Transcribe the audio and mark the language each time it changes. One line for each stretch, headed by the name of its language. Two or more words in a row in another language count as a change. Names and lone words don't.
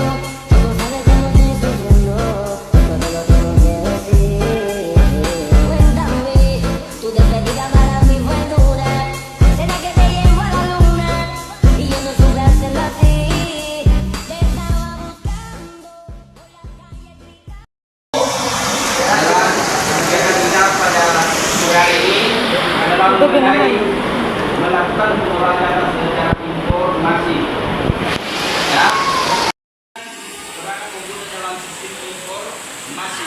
Spanish: Tú sabes cómo estoy sufriendo, eso te lo tengo que decir. Cuéntame, tu despedida para mí fue dura. ¿Será que te llevo a la luna? Y yo no supe hacerlo así. Te estaba buscando por la calle gritando.
Indonesian: Kegiatan kita pada sore hari ini adalah mengenai melakukan pengolahan data secara informasi. Ya, perangkat komputer dalam sistem informasi.